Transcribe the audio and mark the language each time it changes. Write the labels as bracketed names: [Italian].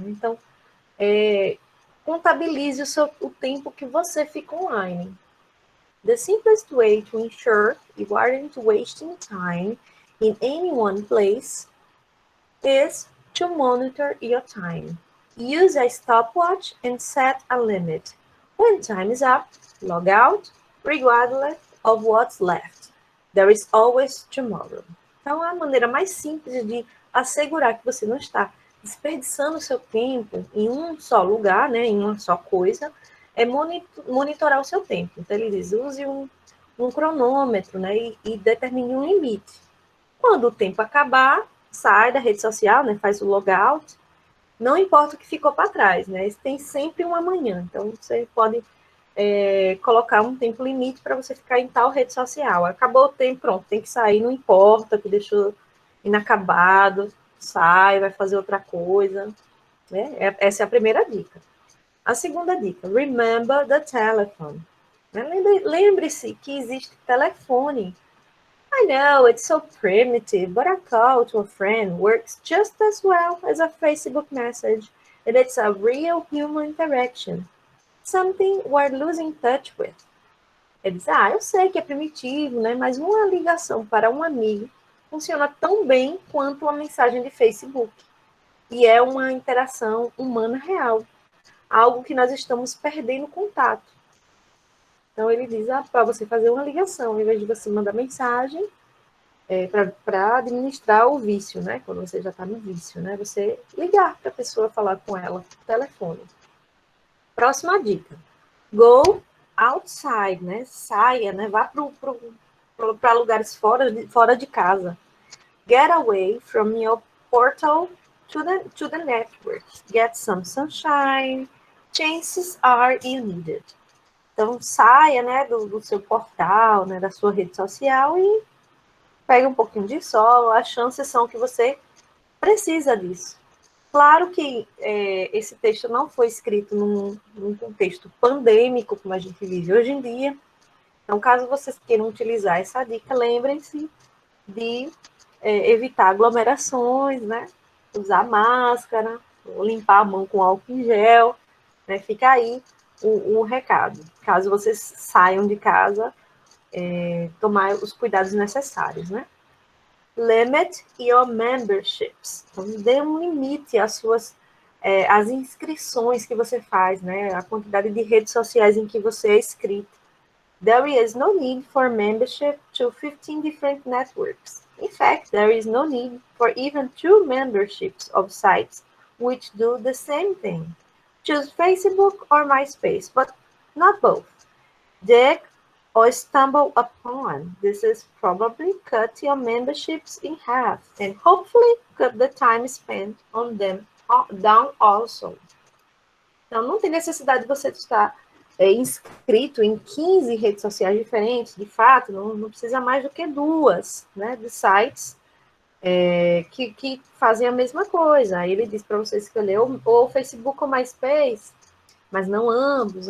[Portuguese] Então, contabilize o tempo que você fica online. [English] The simplest way to ensure you aren't wasting time in any one place is to monitor your time. Use a stopwatch and set a limit. When time is up, log out, regardless of what's left. There is always tomorrow. [Portuguese] Então, a maneira mais simples de assegurar que você não está desperdiçando seu tempo em um só lugar, né, em uma só coisa, é monitorar o seu tempo. Então, ele diz, use um cronômetro, né, e determine um limite. Quando o tempo acabar, sai da rede social, né, faz o logout, não importa o que ficou para trás, né, tem sempre um amanhã. Então, você pode colocar um tempo limite para você ficar em tal rede social. Acabou o tempo, pronto, tem que sair, não importa que deixou inacabado, sai, vai fazer outra coisa. Né? Essa é a primeira dica. A segunda dica, [English] remember the telephone. [Portuguese] Lembre-se que existe telefone. [English] I know it's so primitive, but a call to a friend works just as well as a Facebook message, and it's a real human interaction. Something we're losing touch with. [Portuguese] Ele diz, eu sei que é primitivo, né? Mas uma ligação para um amigo funciona tão bem quanto uma mensagem de Facebook. E é uma interação humana real. Algo que nós estamos perdendo contato. Então, ele diz, para você fazer uma ligação, em vez de você mandar mensagem, para administrar o vício, né? Quando você já está no vício, né? Você ligar para a pessoa, falar com ela por telefone. Próxima dica. [English] Go outside, [Portuguese] né? Saia, né? Vá para lugares fora de casa. [English] Get away from your portal to the network. Get some sunshine. Chances are you need it. [Portuguese] Então, saia, né, do seu portal, né, da sua rede social e pegue um pouquinho de sol. As chances são que você precisa disso. Claro que esse texto não foi escrito num contexto pandêmico, como a gente vive hoje em dia. Então, caso vocês queiram utilizar essa dica, lembrem-se de evitar aglomerações, né? Usar máscara, limpar a mão com álcool em gel. Né? Fica aí o recado. Caso vocês saiam de casa, tomar os cuidados necessários, né? [English] Limit your memberships. [Portuguese] Então, dê um limite às suas as inscrições que você faz, né? A quantidade de redes sociais em que você é inscrito. [English] There is no need for membership to 15 different networks. In fact, there is no need for even 2 memberships of sites which do the same thing. Choose Facebook or MySpace, but not both. Dig or stumble upon. This is probably cut your memberships in half and hopefully cut the time spent on them down also. [Portuguese] Então, não tem necessidade de você estar inscrito em 15 redes sociais diferentes, de fato, não precisa mais do que 2, né, de sites que fazem a mesma coisa. Aí ele diz para você escolher ou Facebook ou MySpace, mas não ambos.